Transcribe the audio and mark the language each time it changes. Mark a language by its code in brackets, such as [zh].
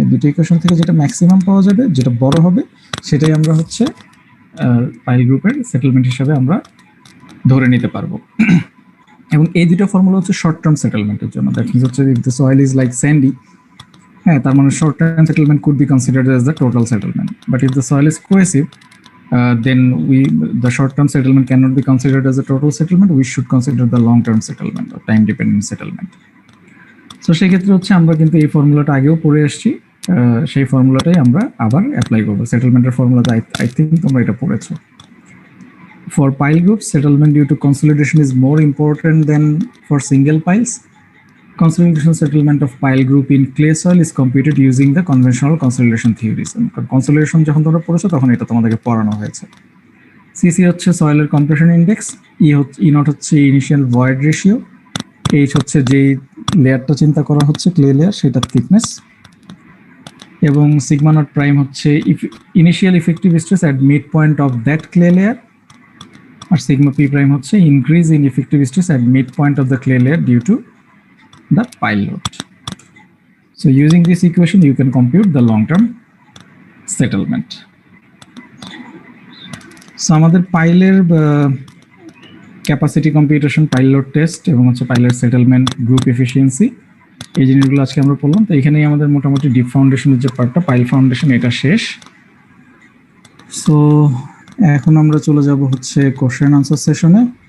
[bn] এই দুটো ইকুয়েশন থেকে যেটা ম্যাক্সিমাম পাওয়া যাবে, যেটা বড় হবে, সেটাই আমরা হচ্ছে পাইল গ্রুপের সেটেলমেন্ট হিসাবে আমরা ধরে নিতে পারবো। এবং এই দুটো ফর্মুলা হচ্ছে শর্ট টার্ম সেটেলমেন্টের জন্য, [en] that means হচ্ছে if the soil is like sandy, [bn] হ্যাঁ, তার মানে [en] Short term settlement could be considered as the total settlement, but if the soil is cohesive, then the short-term settlement cannot be considered as a total settlement. We should consider the long-term settlement or time-dependent settlement. [bn] So সেই ক্ষেত্রে হচ্ছে আমরা কিন্তু এই ফর্মুলাটা আগেও পড়ে আসছি, সেই ফর্মুলাটাই আমরা আবার অ্যাপ্লাই করবো। সেটেলমেন্টের ফর্মুলাটা আই থিঙ্ক তোমরা এটা পড়েছো। [en] For pile groups, settlement due to consolidation is more important than for single piles. Consolidation settlement of pile group in clay soil is computed using the conventional consolidation theories. [bn] Consolidation যখন তোমরা পড়েছো তখন এটা তোমাদেরকে পড়ানো হয়েছে। সিসি হচ্ছে সয়েলের compression index, E not হচ্ছে ইনিশিয়াল ভয়েড রেশিও, এইচ হচ্ছে যে লেয়ারটা চিন্তা করা হচ্ছে ক্লে লেয়ার সেটার থিকনেস, এবং সিগমা নট প্রাইম হচ্ছে [en] initial effective stress at mid point of that clay layer, [bn] আর sigma P prime হচ্ছে [en] Increase in effective stress at mid point of the clay layer due to the pile load. So using this equation you can compute the long-term settlement. [bn] So আমাদের পাইলের capacity computation, pile load test এবং হচ্ছে পাইলের settlement, group efficiency, এই জিনিসগুলো আজকে আমরা পড়লাম। তো এখানেই আমাদের মোটামুটি ডিপ ফাউন্ডেশনের যে পার্টটা, পাইল ফাউন্ডেশন, এটা শেষ। সো এখন আমরা চলে যাব হচ্ছে কোশ্চেন আনসার সেশনে।